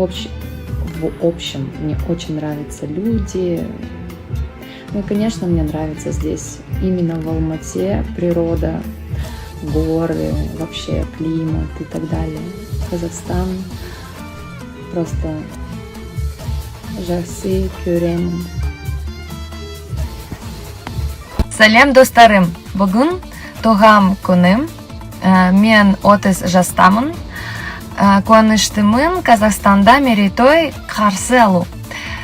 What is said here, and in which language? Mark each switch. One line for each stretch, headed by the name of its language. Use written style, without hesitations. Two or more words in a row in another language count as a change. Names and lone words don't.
Russian: В общем, мне очень нравятся люди. Ну и, конечно, мне нравится здесь именно в Алмате природа, горы, вообще климат и так далее.
Kazakh: Казахстан просто жақсы көремін. Сәлем достарым, бүгін туған күнім, мен 30 жастамын. Куаныштымын Казахстанда мерейтой қарсы алу.